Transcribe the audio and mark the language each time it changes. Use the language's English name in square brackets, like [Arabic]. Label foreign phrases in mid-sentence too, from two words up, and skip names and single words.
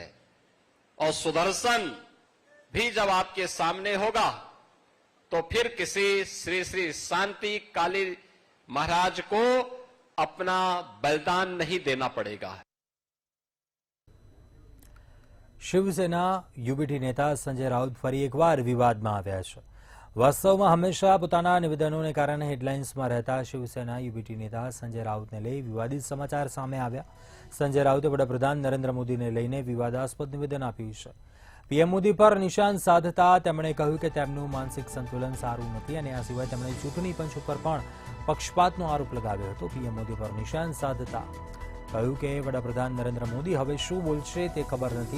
[Hindi] और सुदर्शन भी जब आपके सामने होगा तो फिर किसी श्री श्री शांति काली महाराज को अपना बलिदान नहीं देना पड़ेगा। [Gujarati] શિવસેના યૂબીટી નેતા સંજય રાઉત ફરી એકવાર विवादમાં આવ્યા છે। વાસ્તવમાં હંમેશા પોતાના નિવેદનોને કારણે હેડલાઇન્સમાં રહેતા શિવસેના યૂબીટી નેતા સંજય રાઉતને લઈ વિવાદિત સમાચાર સામે આવ્યા। સંજય રાઉતે વડાપ્રધાન નરેન્દ્ર મોદીને લઈને વિવાદાસ્પદ નિવેદન આપ્યું છે। પીએમ મોદી પર નિશાન સાધતા તેમણે કહ્યું કે તેમનું માનસિક સંતુલન સારું નથી અને આ સિવાય તેમણે ચૂંટણી પંચ ઉપર પણ પક્ષપાતનો આરોપ લગાવ્યો હતો। પીએમ મોદી પર નિશાન સાધતા કહ્યું કે વડાપ્રધાન નરેન્દ્ર મોદી હવે શું બોલશે તે ખબર નથી.